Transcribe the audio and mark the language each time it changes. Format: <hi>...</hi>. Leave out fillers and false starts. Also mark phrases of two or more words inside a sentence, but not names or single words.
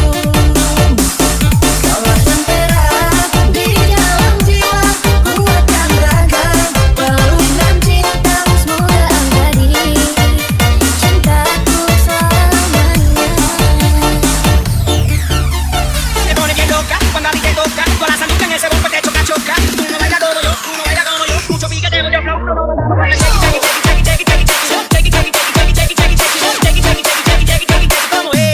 <id>Kaulah tempera di dalam jiwa, kuatkan raga, peluk dan cinta, Semoga abadi cintaku selamanya.</id> <es>te pone que loca cuando a ti te toca, todas las amigas en ese bombo te choca, choca. Tú no bailas como yo, mucho piquete, mucho flow, pero no matamos con el chequi, chequi, chequi, chequi, chequi, chequi. Chequi, chequi, chequi, chequi, chequi, chequi, chequi. Chequi, chequi, chequi, chequi, chequi, chequi, chequi, como es.</es>